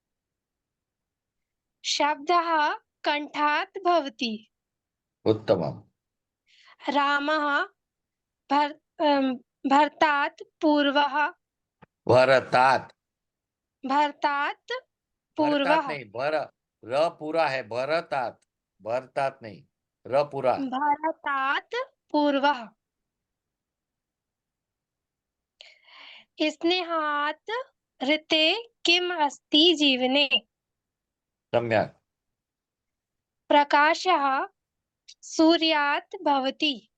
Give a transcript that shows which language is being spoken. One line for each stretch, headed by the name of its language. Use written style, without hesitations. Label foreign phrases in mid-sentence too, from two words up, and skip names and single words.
Sanskrit: शब्दः कण्ठात् भवति। उत्तमम्। रामः भरतात् पूर्वः भरतात् भरतात् पूर्वः
Hindi: भरतात् नहीं, भर र पूरा है, भरतात् भरतात् नहीं, र पूरा।
Sanskrit: भरतात् पूर्वः स्नेहात् ऋते किम् अस्ति जीवने। सम्यक्। प्रकाशः सूर्यात् भवति।